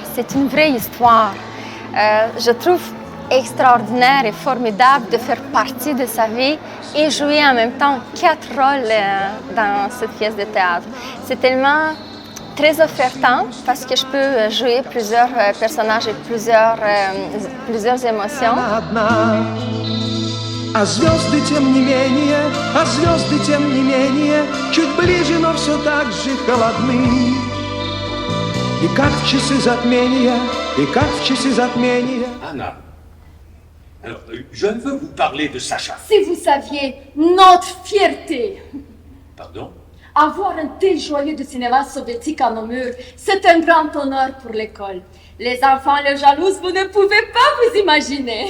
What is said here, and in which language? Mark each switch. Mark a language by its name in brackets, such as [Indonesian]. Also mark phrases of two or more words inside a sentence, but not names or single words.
[French] C'est une vraie histoire. Je trouve extraordinaire et formidable de faire partie de sa vie et jouer en même temps 4 rôles dans cette pièce de théâtre. C'est tellement très offrant parce que je peux jouer plusieurs personnages et plusieurs émotions. [Russian] А звезды тем не менее, а звезды тем не менее, чуть ближе, но все так же холодны. И как в часы затмения, и как в часы затмения. [French] Anna, alors, je veux vous parler de Sacha. Si vous saviez notre fierté. Pardon? Avoir un tel joyau de cinéma soviétique à nos murs, c'est un grand honneur pour l'école. Les enfants le jalousent, vous ne pouvez pas vous imaginer.